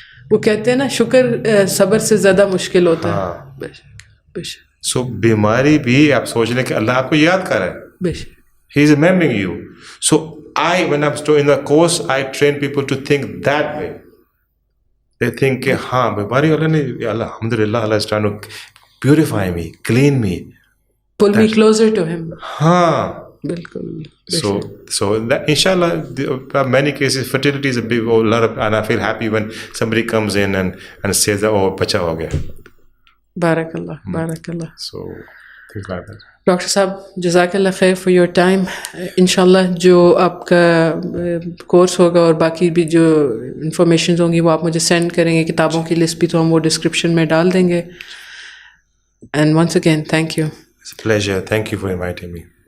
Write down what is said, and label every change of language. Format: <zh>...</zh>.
<ur>وہ کہتے ہیں نا شکر صبر سے زیادہ مشکل ہوتا ہے. سو بیماری بھی آپ سوچ لیں کہ اللہ آپ کو یاد کر رہا ہے.</ur> <en>He is remembering you. So when I'm in the course, I train people to think that way. They think کہ ہاں بیماری اللہ نے, الحمدللہ Allah is trying to purify me, clean me, pull me closer to him.</en> <ur>ہاں بالکل.</ur> <en>So that, inshallah, there are many cases fertility is a big lot of, and I feel happy when somebody comes in and says that, oh bacha ho gaya. Barakallah, barakallah. So things like that.</en> <ur>Doctor صاحب جزاک اللہ خیر for your time. انشاءاللہ جو آپ کا course ہوگا اور باقی بھی جو انفارمیشنز ہوں گی وہ آپ مجھے سینڈ کریں گے, کتابوں کی لسٹ بھی تو ہم وہ ڈسکرپشن میں ڈال دیں گے.</ur> <en>And once again thank you. It's a pleasure. Thank you for inviting me.</en>